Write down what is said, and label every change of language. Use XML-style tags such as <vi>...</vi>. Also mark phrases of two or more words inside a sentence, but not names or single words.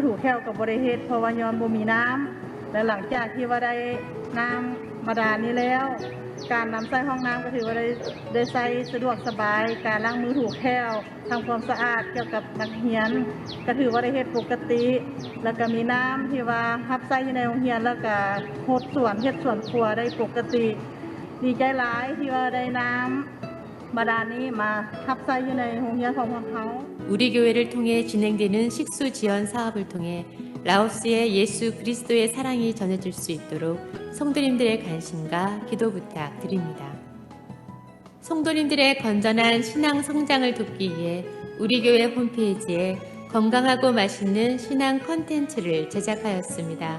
<tts>ถูแค้วก็บ่ได้เฮ็ดเพราะว่าย้อนบ่มีน้ำและหลังจากที่ว่าได้น้ำบาดาลนี้แล้วการนำใช้ห้องน้ำก็ถือว่าได้ใช้สะดวกสบายการล้างมือถูแค้วทำความสะอาดเกี่ยวกับนักเรียนก็ถือว่าได้เฮ็ดปกติแล้วก็มีน้ำที่ว่ารับใช้อยู่ในโรงเรียนแล้วก็โฮดสวนเฮ็ดสวนครัวได้ปกติดีใจหลายที่ว่าได้น้ำบาดาลนี้มารับใช้อยู่ในโรงเรียนของพวกเขา</tts> <ko>우리 교회를 통해 진행되는 식수 지원 사업을 통해 라오스의 예수 그리스도의 사랑이 전해질 수 있도록 성도님들의 관심과 기도 부탁드립니다. 성도님들의 건전한 신앙 성장을 돕기 위해 우리 교회 홈페이지에 건강하고 맛있는 신앙 콘텐츠를 제작하였습니다.</ko>